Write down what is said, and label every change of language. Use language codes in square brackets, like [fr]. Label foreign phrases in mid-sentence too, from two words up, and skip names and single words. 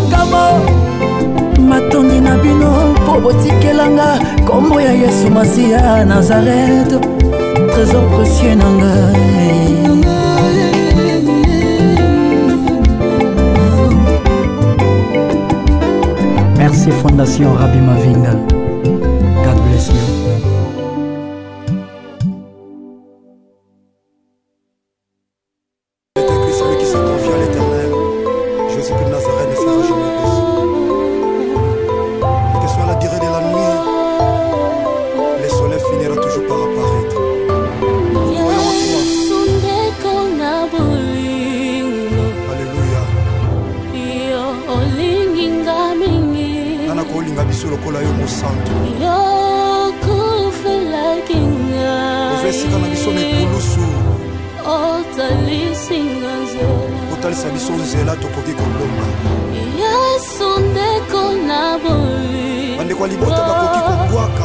[ln] matondi na bino po botikelanga kombo ya Yesu Masiya Nazareth [fr] trésor précieux [ln] na ngai. [fr] Merci Fondation Rabbi Mavinga. [en] God bless you. [fr] Celui qui s'est confié à l'Éternel, Jésus-Christ de Nazareth ne sera jamais déçu. Quelle que soit la durée de la nuit, le soleil finira toujours par apparaître. Voyons en toi. Alléluia. [ln] Nana kolinga biso lokola yo mosantu. Ovesika na biso na ekulusu. Otalisa biso nzela tokoki kolonga. Bandeko ya libota bakoki kobwaka.